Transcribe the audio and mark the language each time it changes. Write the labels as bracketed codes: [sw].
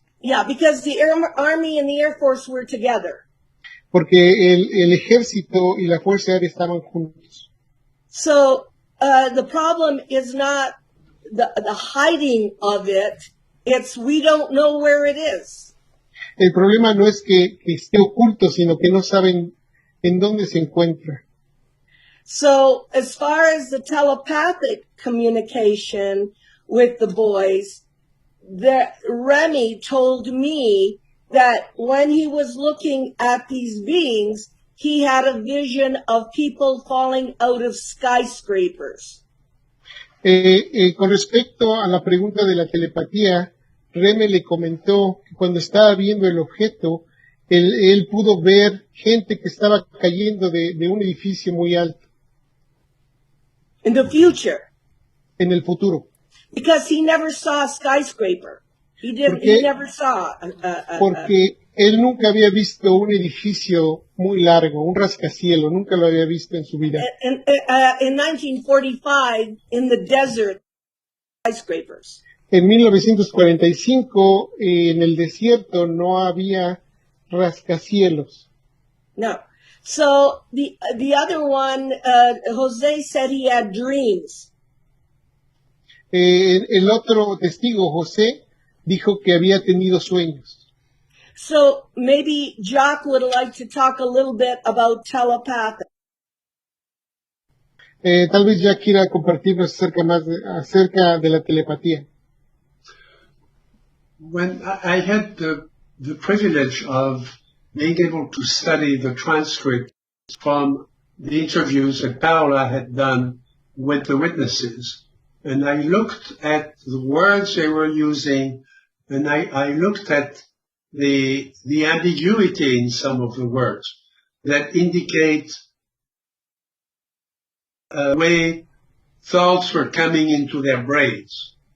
[en] Yeah, because the Army and the Air Force were together. [es] Porque el ejército y la Fuerza Aérea estaban juntos. [en] So the problem is not the hiding of it. It's we don't know where it is. [es] El problema no es que esté oculto, sino que no saben en dónde se encuentra. [en] So as far as the telepathic communication with the boys, Remy told me that when he was looking at these beings, he had a vision of people falling out of skyscrapers. [es] Con respecto a la pregunta de la telepatía, Reme le comentó que cuando estaba viendo el objeto, él pudo ver gente que estaba cayendo de un edificio muy alto. [en] In the future. [es] En el futuro. [en] Because he never saw a skyscraper. He never saw [es] porque él nunca había visto un edificio muy largo, un rascacielos, nunca lo había visto en su vida. [en] In 1945, in the desert, skyscrapers. [es] En 1945, en el desierto no había rascacielos. [en] No. So the other one, Jose said he had dreams. [es] El otro testigo, José, dijo que había tenido sueños. [en] So maybe Jacques would like to talk a little bit about telepathy. [es] Tal vez ya quiera compartirnos acerca de la telepatía. [en] When I had the privilege of being able to study the transcript from the interviews that Paola had done with the witnesses, and I looked at the words they were using, and I looked at the ambiguity in some of the words that indicate a way thoughts were coming into their brains.